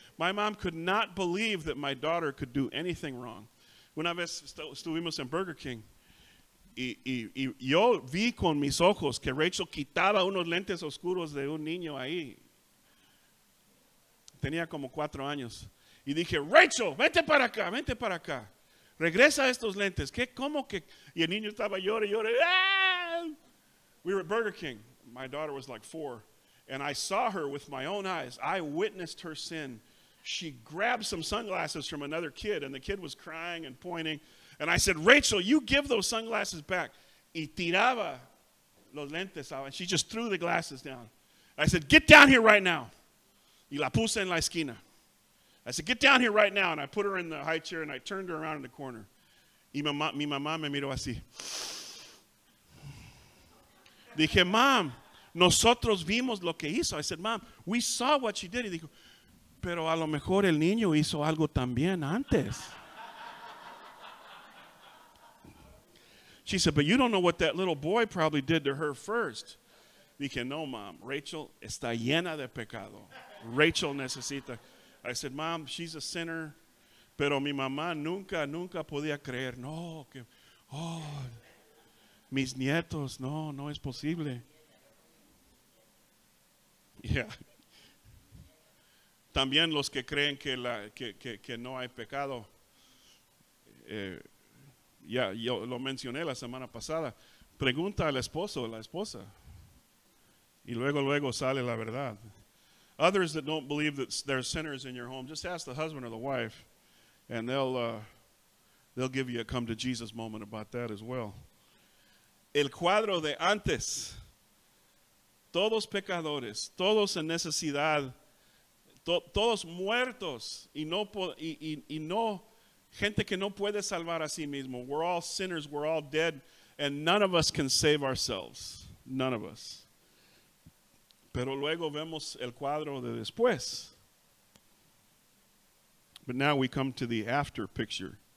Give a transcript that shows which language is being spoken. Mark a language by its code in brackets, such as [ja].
[en] My mom could not believe that my daughter could do anything wrong. [es] Una vez estuvimos en Burger King y yo vi con mis ojos que Rachel quitaba unos lentes oscuros de un niño ahí. Tenía como 4 años. Y dije, Rachel, vente para acá, vente para acá. Regresa estos lentes. ¿Qué? ¿Cómo que? Y el niño estaba llorando. [en] ¡Ah! We were at Burger King. My daughter was like 4. And I saw her with my own eyes. I witnessed her sin. She grabbed some sunglasses from another kid, and the kid was crying and pointing. And I said, Rachel, you give those sunglasses back. [es] Y tiraba los lentes [en] out. And she just threw the glasses down. I said, get down here right now. [es] Y la puse en la esquina. [en] I said, get down here right now. And I put her in the high chair, and I turned her around in the corner. [es] Y mi mamá me miró así. Dije, Mom, nosotros vimos lo que hizo. [en] I said, Mom, we saw what she did. [es] Y dijo, pero a lo mejor el niño hizo algo también antes. [en] She said, but you don't know what that little boy probably did to her first. [es] Dije, no, Mom, Rachel está llena de pecado. Rachel necesita. [en] I said, Mom, she's a sinner, [es] pero mi mamá nunca podía creer. No, que, mis nietos, no es posible. [en] Yeah. [es] También los que creen que no hay pecado. Yo lo mencioné la semana pasada. Pregunta al esposo o la esposa. Y luego sale la verdad. [en] Others that don't believe that there's sinners in your home, just ask the husband or the wife, and they'll give you a come to Jesus moment about that as well. [es] El cuadro de antes, todos pecadores, todos en necesidad, todos muertos y no gente que no puede salvar a sí mismo. [en] We're all sinners, we're all dead, and none of us can save ourselves. None of us. [es] Pero luego vemos el cuadro de después. [en] But now we come to the after picture.